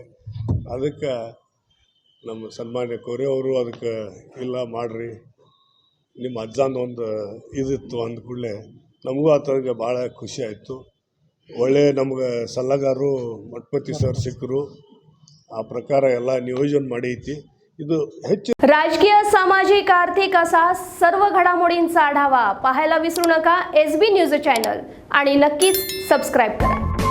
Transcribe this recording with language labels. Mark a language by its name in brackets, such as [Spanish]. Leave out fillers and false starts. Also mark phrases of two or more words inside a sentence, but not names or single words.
[Kannada] ಅದಕ್ಕೆ ನಮ್ಮ ಸನ್ಮಾನ್ಯ ಕೋರೆ ಅವರು ಅದಕ್ಕೆ ಇಲ್ಲ ಮಾಡಿರಿ, ನಿಮ್ಮ ಅಜ್ಜಂದು ಒಂದು ಇದಿತ್ತು ಅಂದ್ಕೊಳ್ಳೆ ನಮಗೂ ಆ ಥರ ಭಾಳ ಖುಷಿ ಆಯಿತು. ಒಳ್ಳೆಯ ನಮ್ಗೆ ಸಲಹೆಗಾರರು ಮಠಪತಿ ಸರ್ ಸಿಕ್ಕರು. ಆ ಪ್ರಕಾರ ಎಲ್ಲ ನಿಯೋಜನೆ ಮಾಡೈತಿ. ಇದು ಹೆಚ್ಚು [Marathi] राजकीय सामाजिक आर्थिक असा सर्व घडामोडींचा आढावा पाहायला विसरू नका SB न्यूज चॅनल आणि नक्कीच सबस्क्राईब करा.